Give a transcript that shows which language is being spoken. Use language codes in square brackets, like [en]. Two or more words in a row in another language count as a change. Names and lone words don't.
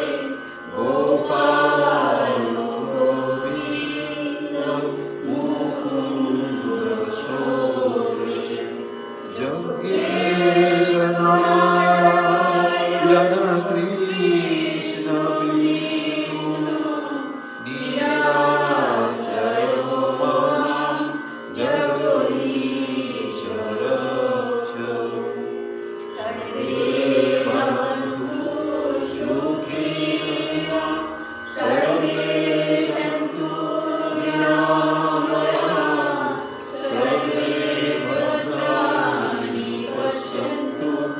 [sa] গোপাল গোবিন্দ মুকুন্দ ছোড়ে যজ্ঞেশ নারায়ণ কৃষ্ণ বিষ্ণু নিরাশ্রয় মাম জগদীশ্বর সর্বে ভবন্তু সুখিনঃ, সর্বে সন্তু নিরাময়াঃ, সর্বে ভদ্রাণি পশ্যন্তু